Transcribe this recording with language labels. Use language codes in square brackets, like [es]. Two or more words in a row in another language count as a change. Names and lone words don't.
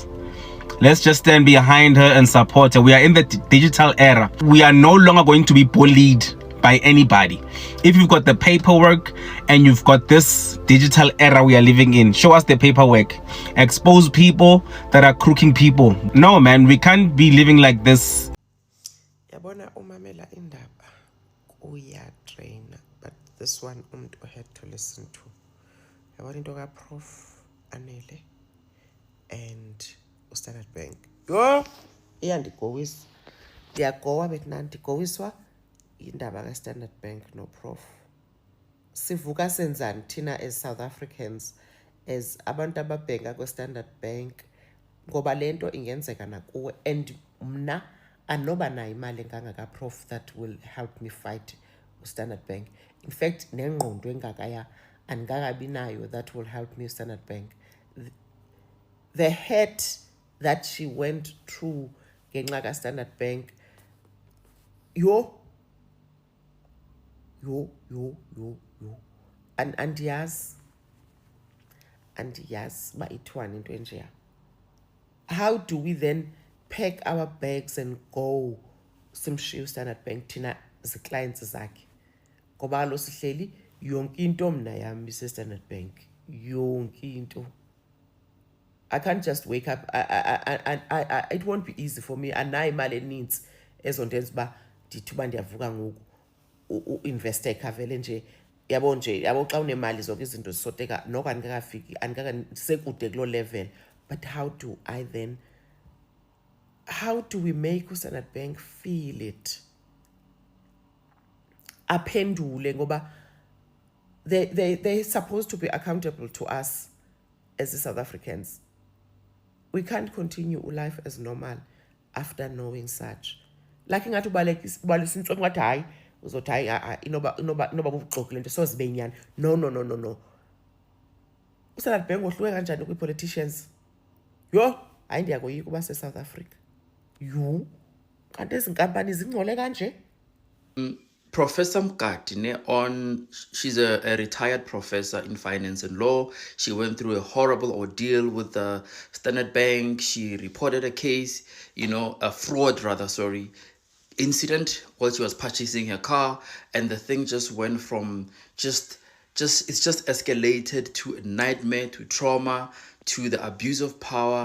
[en] Let's just stand behind her and support her. We are in the digital era. We are no longer going to be bullied by anybody. If you've got the paperwork and you've got this digital era we are living in, show us the paperwork. Expose people that are crooking people. No, man, we can't be living like this. [xh] Yabona umamela indaba uyatraina, [en] but this one umuntu had to listen to. [xh] Yabona into ka Prof Anele and Standard Bank. Yo, iyandigowisa. Ndiyagowa betina ndigowiswa indaba ka Standard Bank no Prof. Sivuka senzani thina [en] as South Africans, [xh] as abantu ababhenga ku Standard Bank, ngoba lento ingenzeka nakuwe, and mna anoba na imali enganga ka Prof [en] that will help me fight [xh] Standard Bank. [en] In fact, [xh] nengqondo engakaya andikakabi nayo [en] that will help me [xh] Standard Bank. [en] The hurt that she went through [xh] ngenxa ka-Standard Bank, yo, andiyazi uba ithiwani into enjeya. [en] How do we then pack our bags and go [xh] simshiye uStandard Bank thina ziclients zakhe? Ngoba lo sihleli yonke into mna yami ise-Standard Bank, yonke into. [en] I can't just wake up. It won't be easy for me. [xh] Anayo imali eninzi ezondenza uba ndithi uba ndiyavuka ngoku investe ekhavele nje yabo xa unemali zonke izinto zisoteka noko andikakafiki sekude kulo level. [en] But how do we make uStandard Bank feel it? [xh] Aphendule ngoba [en] they're supposed to be accountable to us as the South Africans. We can't continue life as normal after knowing such. [xh] Like ingathi ubalisa intswelo ngathi hayi uzothi hayi inoba bubuxoki lento sozibe inyani. No. uStandard Bank ohluke kanjani kwi-politicians? Yo, hayi ndiyakoyika uba se-South Africa. Yo, kanti ezi nkampani zingcole kanje? [en] Professor Mkati, she's a retired professor in finance and law. She went through a horrible ordeal with the Standard Bank. She reported a case, a fraud incident while she was purchasing her car, and the thing just went from it's just escalated to a nightmare, to trauma, to the abuse of power.